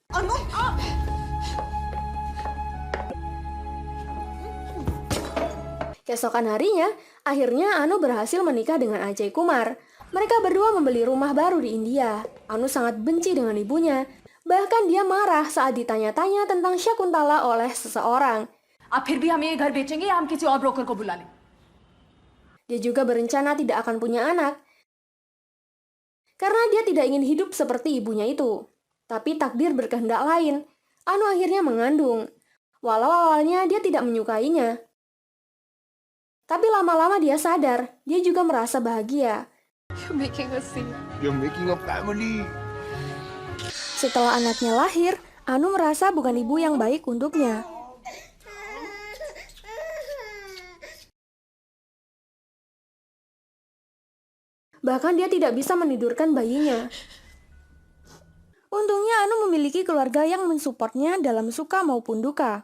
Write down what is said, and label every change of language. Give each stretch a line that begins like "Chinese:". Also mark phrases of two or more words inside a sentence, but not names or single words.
Indonesian: Keesokan harinya, akhirnya Anu berhasil menikah dengan Ajay Kumar. Mereka berdua membeli rumah baru di India. Anu sangat benci dengan ibunya. Bahkan dia marah saat ditanya-tanya tentang Shakuntala oleh seseorang.
Hindi: आप फिर भी हमें ये घर बेचेंगे या हम किसी और ब्रोकर को बुला लें?
Indonesian: Dia juga berencana tidak akan punya anak. Karena dia tidak ingin hidup seperti ibunya itu. Tapi takdir berkehendak lain. Anu akhirnya mengandung. Walau awalnya dia tidak menyukainya. Tapi lama-lama dia sadar, dia juga merasa bahagia.
English: You're making us sing. You're making a family.
Indonesian: Setelah anaknya lahir, Anu merasa bukan ibu yang baik untuknya. Bahkan dia tidak bisa menidurkan bayinya. Untungnya Anu memiliki keluarga yang mensupportnya dalam suka maupun duka.